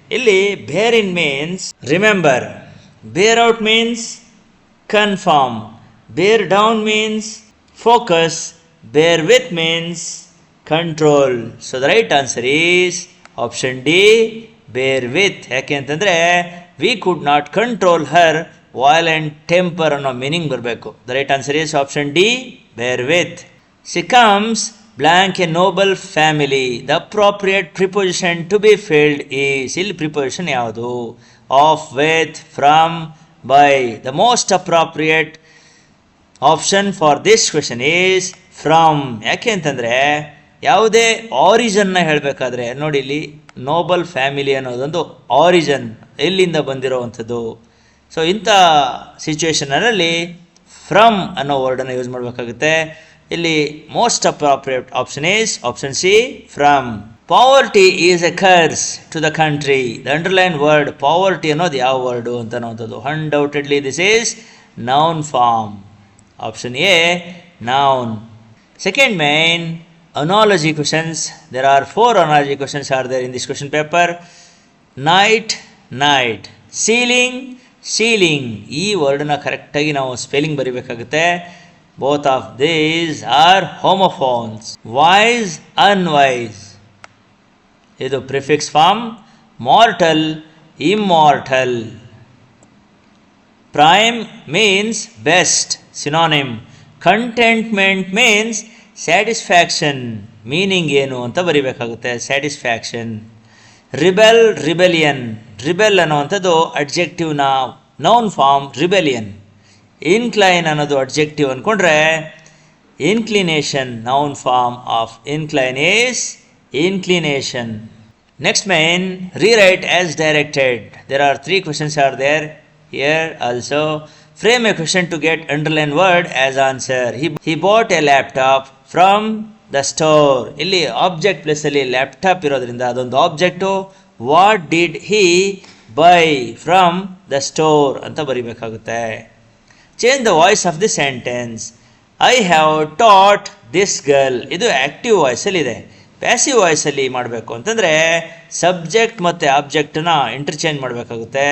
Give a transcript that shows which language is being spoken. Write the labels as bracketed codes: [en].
[kn] Illi [en] bear in means remember, bear out means confirm, bear down means focus, bear with means control. So the right answer is option D, bear with. [kn] ಯಾಕೆ ಅಂತಂದರೆ [en] we could not control her violent temper [kn] ಅನ್ನೋ meaning ಬರಬೇಕು. [en] The right answer is option D, bear with. She comes blank a noble family. The appropriate preposition to be filled is. [kn] ಇಲ್ಲಿ preposition ಯಾವುದು? [en] Of, with, from, by. The most appropriate option for this question is from. [kn] ಯಾಕೆ ಅಂತಂದರೆ ಯಾವುದೇ ಆರಿಜನ್ನ ಹೇಳಬೇಕಾದ್ರೆ ನೋಡಿ, ಇಲ್ಲಿ Nobel family ಅನ್ನೋದೊಂದು ಆರಿಜನ್, ಎಲ್ಲಿಂದ ಬಂದಿರೋವಂಥದ್ದು. ಸೊ ಇಂಥ ಸಿಚುವೇಶನಲ್ಲಿ ಫ್ರಮ್ ಅನ್ನೋ ವರ್ಡನ್ನು ಯೂಸ್ ಮಾಡಬೇಕಾಗುತ್ತೆ. ಇಲ್ಲಿ [en] Most appropriate option is option C, from. Poverty is a curse to the country. The underline word poverty [kn] ಅನ್ನೋದು ಯಾವ ವರ್ಡು ಅಂತ ಅನ್ನೋವಂಥದ್ದು. [en] Undoubtedly this is noun form. Option A, noun. Second main analogy questions. There are 4 analogy questions are there in this question paper. Night, night. Ceiling, ceiling. [kn] ಈ ವರ್ಡ್ನ ಕರೆಕ್ಟಾಗಿ ನಾವು spelling ಬರೀಬೇಕಾಗುತ್ತೆ. [en] Both of these are homophones. Wise, unwise. [kn] ಇದು [en] Prefix form. Mortal, immortal. Prime means best, synonym. Contentment means satisfaction. [kn] Meaning ಏನು ಅಂತ ಬರಿಬೇಕಾಗುತ್ತೆ, satisfaction. [en] Rebel, rebellion. Rebel [kn] ಅನ್ನುವಂಥದ್ದು [en] Adjective noun form rebellion. Incline [kn] ಅನ್ನೋದು [en] adjective [kn] ಅಂದ್ಕೊಂಡ್ರೆ [en] Inclination. Noun form of incline is inclination. Next main rewrite as directed. There are 3 questions are there here also. Frame a question to get underlined word as answer. He bought a laptop from the store. [kn] ಇಲ್ಲಿ object ಪ್ಲೇಸಲ್ಲಿ laptop ಇರೋದ್ರಿಂದ ಅದೊಂದು object. [en] what did he buy from the store [kn] ಅಂತ ಬರಿಬೇಕಾಗುತ್ತೆ. [en] Change the voice of the sentence. I have taught this girl. [kn] ಇದು active ವಾಯ್ಸಲ್ಲಿದೆ. Passive ವಾಯ್ಸಲ್ಲಿ ಮಾಡಬೇಕು ಅಂತಂದರೆ subject ಮತ್ತು ಆಬ್ಜೆಕ್ಟನ್ನ interchange ಮಾಡಬೇಕಾಗುತ್ತೆ.